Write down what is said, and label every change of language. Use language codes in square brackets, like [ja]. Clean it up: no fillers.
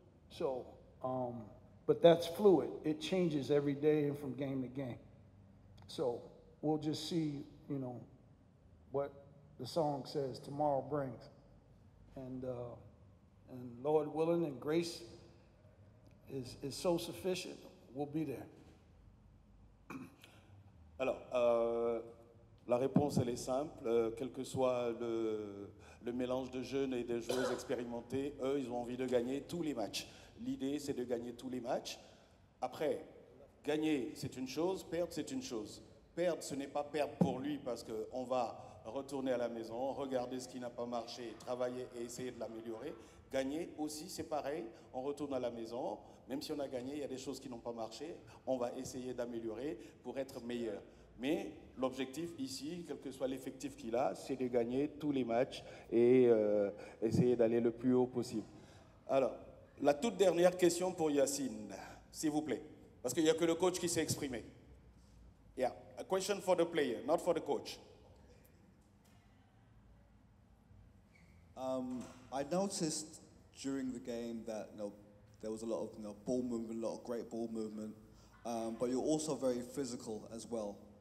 [en] So, but that's fluid. It changes every day and from game to game. So we'll just see, what the song says tomorrow brings. And Lord willing and grace is so sufficient, we'll be there. [fr] Alors, la réponse, elle est simple. Quel que soit le mélange de jeunes et de joueurs expérimentés, eux, ils ont envie de gagner tous les matchs. L'idée, c'est de gagner tous les matchs. Après, gagner, c'est une chose, perdre, c'est une chose. Perdre, ce n'est pas perdre pour lui parce qu'on va retourner à la maison, regarder ce qui n'a pas marché, travailler et essayer de l'améliorer. Gagner aussi, c'est pareil. On retourne à la maison. Même si on a gagné, il y a des choses qui n'ont pas marché. On va essayer d'améliorer pour être meilleur. Mais l'objectif ici, quel que soit l'effectif qu'il a, c'est de gagner tous les matchs et essayer d'aller le plus haut possible. Alors, la toute dernière question pour Yacine, s'il vous plaît. Parce qu'il n'y a que le coach qui s'est exprimé. [en] Yeah, a question for the player, not for the coach. I noticed during the game that there was a lot of ball movement, a lot of great ball movement, but you're also very physical as well.